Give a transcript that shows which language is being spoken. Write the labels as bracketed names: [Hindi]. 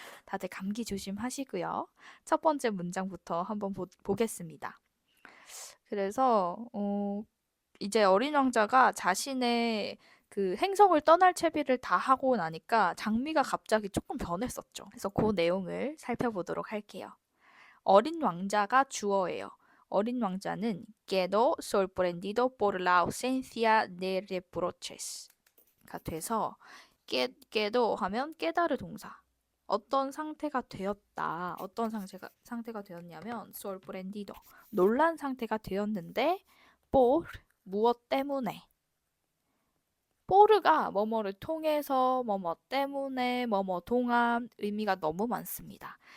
[Korean] 다들 감기 조심하시고요. 첫 번째 문장부터 한번 보겠습니다. 그래서 이제 어린 왕자가 자신의 그 행성을 떠날 채비를 다 하고 나니까 장미가 갑자기 조금 변했었죠. 그래서 그 내용을 살펴보도록 할게요. 어린 왕자가 주어예요. 어린 왕자는 [Spanish] quedó sorprendido por la ausencia de reproches [Korean] 가 돼서 quedó 하면 깨달을 동사. 어떤 상태가 되었다. 어떤 상태가 되었냐면 sorprendido 놀란 상태가 되었는데 por 무엇 때문에 포르가 뭐뭐를 통해서 뭐뭐 때문에 뭐뭐 동안 의미가 너무 많습니다.